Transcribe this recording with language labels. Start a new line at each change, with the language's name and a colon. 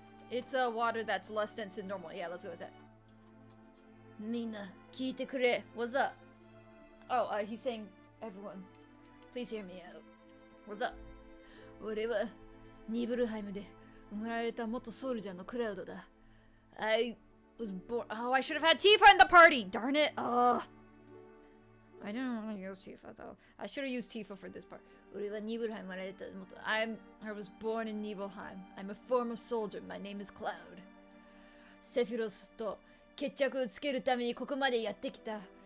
English: It's a water that's less dense than normal. Yeah, let's go with that.
Japanese: Mina, kiite kure.
English: What's up? Oh, he's saying, everyone, please hear me out. What's up?
Japanese: 俺はニブルハイムで生まれた元ソルジャーのクラウドだ.
English: I was born. Oh, I should have had Tifa in the party. Darn it. Ugh. I didn't want to use Tifa though. I should have used Tifa for this part.
Japanese: 俺はニブルハイム生まれた元.
English: I was born in Nibelheim. I'm a former soldier. My name is Cloud.
Japanese: セフィロスと決着をつけるためにここまでやってきた.